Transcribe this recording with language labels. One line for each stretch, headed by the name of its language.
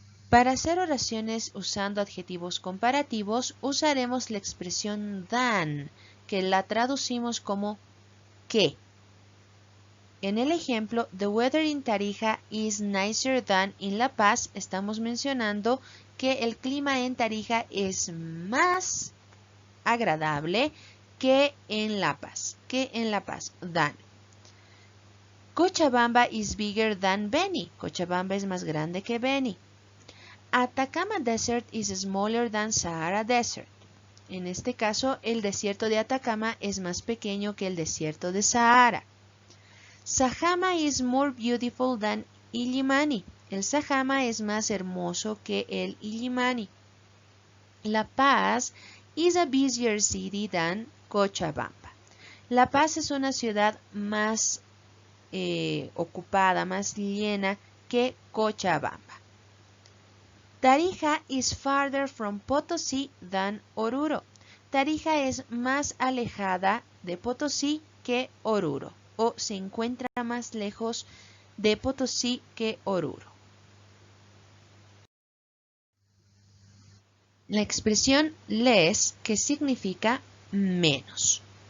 Spanish: Para hacer oraciones usando adjetivos comparativos, usaremos la expresión than, que la traducimos como que. En el ejemplo,
English: the weather in Tarija is nicer than in La Paz,
Spanish: estamos mencionando que el clima en Tarija es más agradable que en La Paz.
English: Than. Cochabamba is bigger than Beni.
Spanish: Cochabamba es más grande que Beni.
English: Atacama Desert is smaller than Sahara Desert.
Spanish: En este caso, el desierto de Atacama es más pequeño que el desierto de Sahara.
English: Sajama is more beautiful than Illimani.
Spanish: El Sajama es más hermoso que el Illimani.
English: La Paz is a busier city than Cochabamba.
Spanish: La Paz es una ciudad más ocupada, más llena que Cochabamba.
English: Tarija is farther from Potosí than Oruro.
Spanish: Tarija es más alejada de Potosí que Oruro, o se encuentra más lejos de Potosí que Oruro. La expresión less, que significa menos.